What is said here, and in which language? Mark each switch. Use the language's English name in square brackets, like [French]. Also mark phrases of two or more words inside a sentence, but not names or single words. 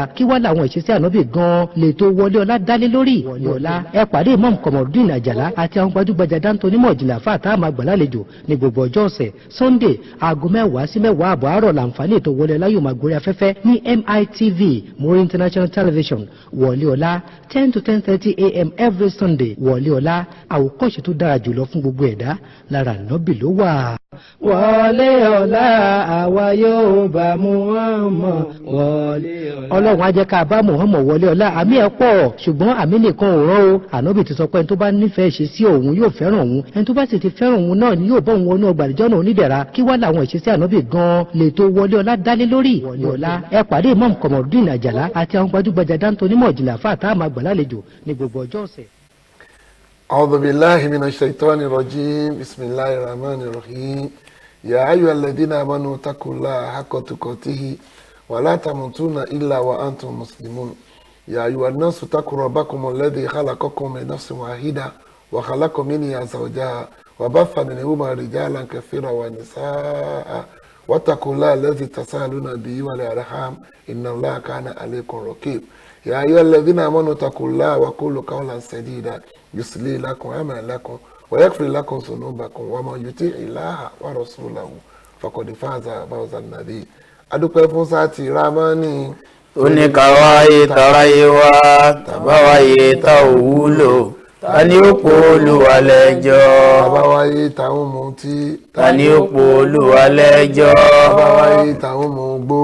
[Yoruba] Kí wá làwọn ìṣesí Ànábì gan lè tó wọlé ọlá dálé lórí. Wọlé ọlá ẹ pàdé Imam Kamorudeen Àjàlá àti àwọn gbajúgbajà dáńtó onímọ̀ ìjìnlẹ̀ àfáà tá a máa gbà lálejò ní gbogbo ọjọ́ ọ̀sẹ̀. Sunday aago 10 sí 10 àbọ̀ àárọ̀ làǹfààní ètò wọlé ọlá yóò máa gorí afẹ́fẹ́ ní MITV Muri International Television. Wọlé ọlá [English] 10 to 10:30 a.m. every Sunday. [Yoruba] Wọlé ọlá àwòkọ́ṣe tó dára jùlọ fún gbogbo ẹ̀dá lára Ànábì ló wà. Wọlé ọlá àwa yóò bá Muhammad wọlé ọlá. Ọlọ́run á jẹ́ ká bá Muhammad wọlé ọlá. Àmì ẹ̀ pọ̀ ṣùgbọ́n àmì nìkan ò rán o. Ànábì ti sọ pé ẹni tó bá nífẹ̀ẹ́ ṣe sí òun yóò fẹ́ràn òun, ẹni tó bá sì ti fẹ́ràn òun náà ni yóò bọ́ òun wọnú ọgbà àlùjánnà onídẹ̀ra. Kí wá làwọn ìṣesí Ànábì gan lè tó wọlé ọlá dálé lórí. Wọlé ọlá ẹ pàdé Imam Kamorudeen Àjàlá àti àwọn gbajúgbajà dáńtó onímọ̀ ìjìnlẹ̀ àfáà tá a máa gbà lálejò ní gbogbo ọjọ́ ọ̀sẹ̀. [Arabic] أعوذ بالله من الشيطان الرجيم بسم الله الرحمن الرحيم يا أيها الذين آمنوا اتقوا الله حق تقاته ولا تموتون إلا وأنتم مسلمون يا أيها الناس اتقوا ربكم الذي خلقكم من نفس واحدة وخلق منها زوجها وبث منهما رجالا كثيرا ونساء واتقوا الله الذي تساءلون به والأرحام إن الله كان عليكم رقيب يا أيها الذين آمنوا اتقوا الله وقولوا قولا سديدا يصلح لكم أعمالكم ويغفر لكم ذنوبكم ومن يطع الله ورسوله فقد فاز فوزا عظيما. [Yoruba] adúpẹ́ fún sáàtì ramani. ó ní ká wáyé taráyé wá tàbáwáyé tá ò wúlò ta ni ó pò Olúwa lẹ́jọ́. tàbáwáyé táwọn mutí. ta ni ó pò Olúwa lẹ́jọ́. tàbáwáyé táwọn mugbó.